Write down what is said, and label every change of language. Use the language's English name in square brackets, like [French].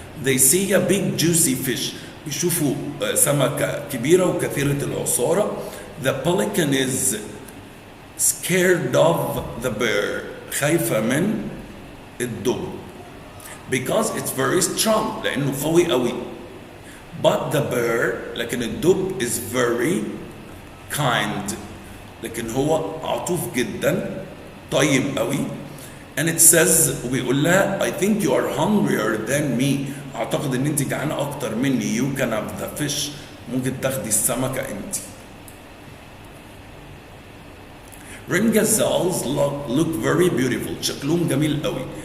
[English] They see a big juicy fish [Arabic] يشوفوا سمكة كبيرة وكثيرة العصارة. [English] The pelican is scared of the bear [Arabic] خايفة من الدب [English] because it's very strong [Arabic] لأنه قوي قوي. [English] But the bear [Arabic] لكن الدب [English] is very kind [Arabic] لكن هو عطوف جدا طيب قوي. [English] And it says [Arabic] وبيقول لها [English] I think you are hungrier than me [Arabic] أعتقد إن أنت جعانة أكتر مني. [English] You can have the fish [Arabic] ممكن تاخدي السمكة أنت. [English] Rim gazelles look very beautiful [Arabic] شكلهم جميل قوي.